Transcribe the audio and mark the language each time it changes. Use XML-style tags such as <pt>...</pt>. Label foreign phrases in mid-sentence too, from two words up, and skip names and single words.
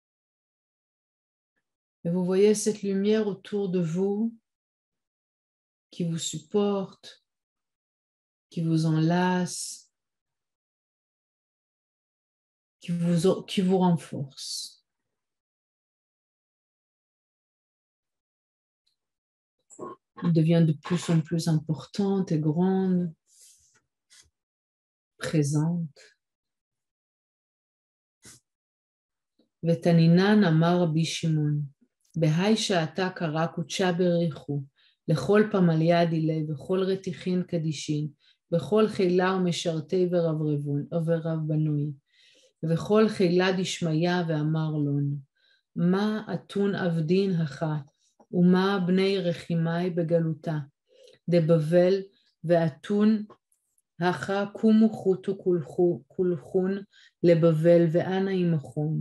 <fr>Et vous voyez cette lumière autour de vous qui vous supporte, qui vous enlace, qui vous renforce. Elle devient de plus en plus importante et grande, présente.</fr> <arc>ותנינן אמר רבי שמעון, בהי שעתה קרא קודשה בריחו, לכל פמליה דילי וכל רתיחין קדישין, וכל חילה ומשרתי ורב בנוי, וכל חילה דשמיא ואמר לון, מה אתון עבדין הכה, ומה בני רחימי בגלותה, דבבל ואתון הכה קומו חוטו כולכון לבבל ואנה עמכון.</arc>